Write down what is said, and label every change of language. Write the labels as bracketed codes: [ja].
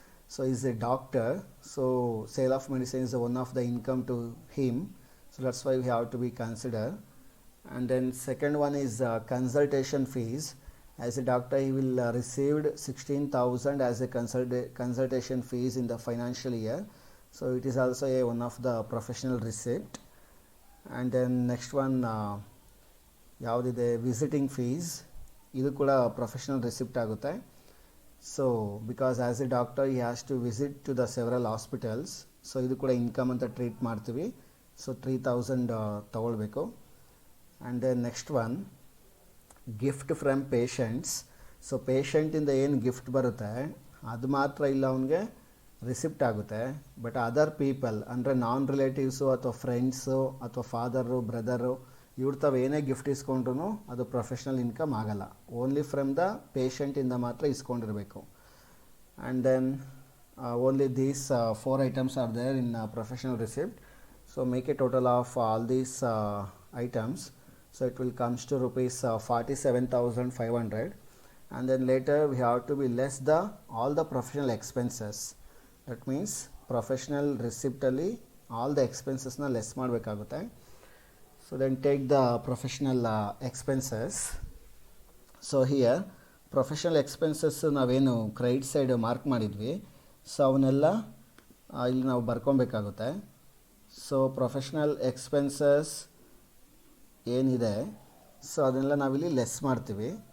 [en] So he is a doctor, so sale of medicine is one of the income to him, so that's why we have to be consider. And then second one is consultation fees. As a doctor he will received 16,000 as a consultation fees in the financial year, so it is also a one of the professional receipt. And then next one [kn] ಯಾವುದಿದೆ visiting fees, ಇದು ಕೂಡ professional receipt ಆಗುತ್ತೆ. [en] so because as a doctor he has to visit to the several hospitals, so [kn] ಇದು ಕೂಡ income ಅಂತ treat ಮಾಡ್ತೀವಿ. [en] so 3,000 [kn] ತೊಗೊಳ್ಬೇಕು. [en] And then next one gift from patients. [kn] So ಪೇಷಂಟಿಂದ ಏನು ಗಿಫ್ಟ್ ಬರುತ್ತೆ ಅದು ಮಾತ್ರ ಇಲ್ಲ ಅವನಿಗೆ ರಿಸಿಪ್ಟ್ ಆಗುತ್ತೆ, ಬಟ್ ಅದರ್ ಪೀಪಲ್ ಅಂದರೆ ನಾನ್ ರಿಲೇಟಿವ್ಸು ಅಥವಾ ಫ್ರೆಂಡ್ಸು ಅಥವಾ ಫಾದರು ಬ್ರದರು ಇವ್ರ ತಾವು ಏನೇ ಗಿಫ್ಟ್ ಇಸ್ಕೊಂಡ್ರು ಅದು ಪ್ರೊಫೆಷ್ನಲ್ ಇನ್ಕಮ್ ಆಗಲ್ಲ, [en] only from the [kn] ಪೇಷಂಟಿಂದ ಮಾತ್ರ ಇಸ್ಕೊಂಡಿರಬೇಕು. [en] And then only these 4 items are there in professional receipt. So make a total of all these items. So it will comes to rupees 47,500. and then later we have to be less the all the professional expenses. That means professional receipt [kn] ಅಲ್ಲಿ [en] all the expenses na less [kn] ಮಾಡಬೇಕಾಗುತ್ತೆ. [en] So then take the professional expenses. So here professional expenses [kn] ನಾವೇನು credit side mark ಮಾಡಿದ್ವಿ, so ಅವನ್ನೆಲ್ಲ ಇಲ್ಲಿ ನಾವು ಬರ್ಕೊಬೇಕಾಗುತ್ತೆ. So professional expenses ಏನಿದೆ so ಅದನ್ನೆಲ್ಲ ನಾವಿಲ್ಲಿ ಲೆಸ್ ಮಾಡ್ತೀವಿ.